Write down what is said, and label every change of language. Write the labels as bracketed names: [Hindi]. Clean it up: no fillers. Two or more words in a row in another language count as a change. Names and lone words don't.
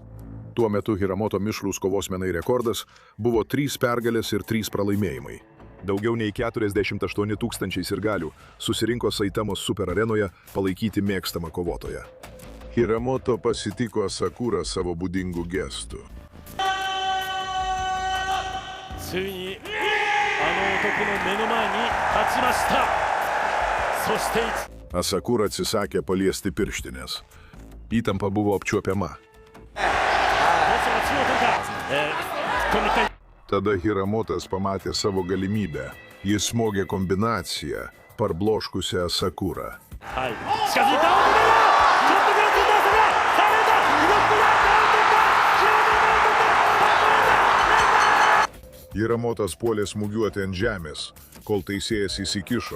[Lithuanian] Tuo metu Hiramoto mišrūs kovos menai rekordas buvo 3 pergalės ir 3 pralaimėjimai. Daugiau nei 48 000 sirgalių susirinko Saitamos super arenoje palaikyti mėgstamą kovotoją. Hiramoto pasitiko Asakura savo būdingų gestų. [Japanese] ついにあの男の目の前に立ちました。そして [Lithuanian] Asakura atsisakė paliesti pirštinės. Įtampa buvo apčiuopiama. Tada Hiramotas pamatė savo galimybę. Jis smogė kombinaciją, parbloškusią Asakurą. Hiramotas puolė smūgiuoti ant žemės, kol teisėjas įsikišo.